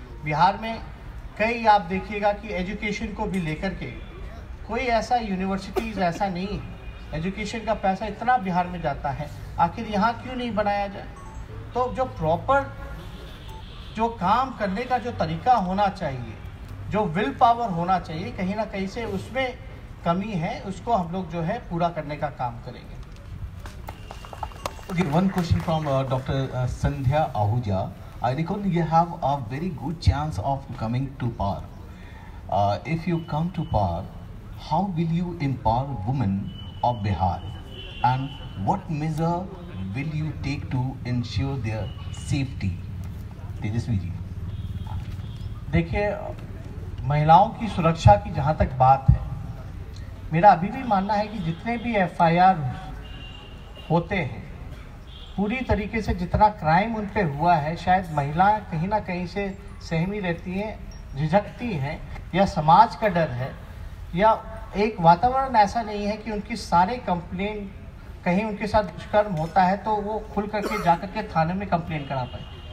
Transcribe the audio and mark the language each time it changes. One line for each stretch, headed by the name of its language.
Hindi: बिहार में कई आप देखिएगा कि एजुकेशन को भी लेकर के कोई ऐसा यूनिवर्सिटीज़ ऐसा नहीं है, एजुकेशन का पैसा इतना बिहार में जाता है, आखिर यहाँ क्यों नहीं बनाया जाए। तो जो प्रॉपर जो काम करने का जो तरीका होना चाहिए, जो विल पावर होना चाहिए, कहीं ना कहीं से उसमें कमी है, उसको हम लोग जो है पूरा करने का काम करेंगे।
English: Okay, one question from Dr. Sandhya Ahuja. I reckon you have a very good chance of coming to power. If you come to power, how will you empower women of Bihar, and what measure will you take to ensure their safety?
Hindi: Tejashwi ji, देखिए, महिलाओं की सुरक्षा की जहाँ तक बात है, मेरा अभी भी मानना है कि जितने भी FIR होते हैं, पूरी तरीके से जितना क्राइम उन पे हुआ है, शायद महिलाएं कहीं ना कहीं से सहमी रहती हैं, झिझकती हैं, या समाज का डर है, या एक वातावरण ऐसा नहीं है कि उनकी सारे कंप्लेन, कहीं उनके साथ दुष्कर्म होता है तो वो खुल करके जा करके थाने में कंप्लेन करा पाए।